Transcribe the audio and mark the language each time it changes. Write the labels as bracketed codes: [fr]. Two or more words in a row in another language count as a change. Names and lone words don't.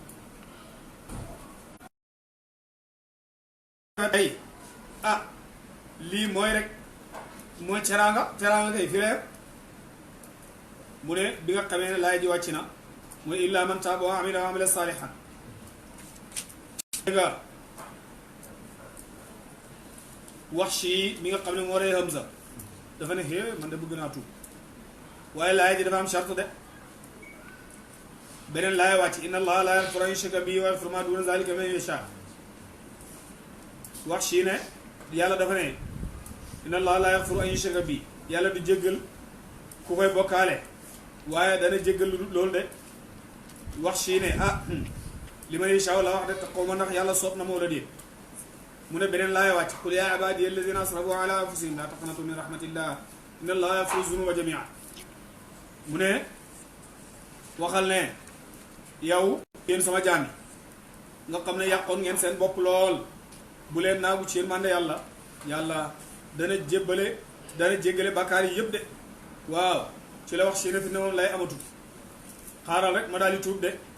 [wo] ay ah lii mooy rek mooy teraanga kay fi reer mu ne bi nga xamee ne laay ji wàcc na mooy [ar] إلا من تاب وعمل صالحا [wo] dégg nga wax si mi nga xam ne moo rey Hamza dafa ne xée man de bëgg naa tuub waaye laay ji dafa am charte de beneen laay wàcc [ar] إن الله لا يغفر أن يشرك به ويغفر ما دون ذلك لمن يشاء [wo] wax si ne yàlla dafa ne [ar] إن الله لا يغفر أن يشرك به [wo] yàlla du jéggal ku koy bokkaale waaye dana jéggal loolu de wax si ne ah [ar] لمن يشاء [wo] la wax de te xaw ma ndax yàlla soob na moo la déet mu ne beneen laay wàcc [ar] قل يا عبادي الذين أسرفوا على أنفسهم لا تقنطوا من رحمة الله إن الله يغفر الذنوب جميعا [wo] mu ne waxal ne yow yéen sama jaam yi nga xam ne yàqoon ngeen seen bopp lool bu leen naagu ci yërmande yàlla yàlla dana jéggale bàkkaar yi yëpp de waaw ci la wax si ne fi ne moom lay amatu xaaral rek ma daal di tuub de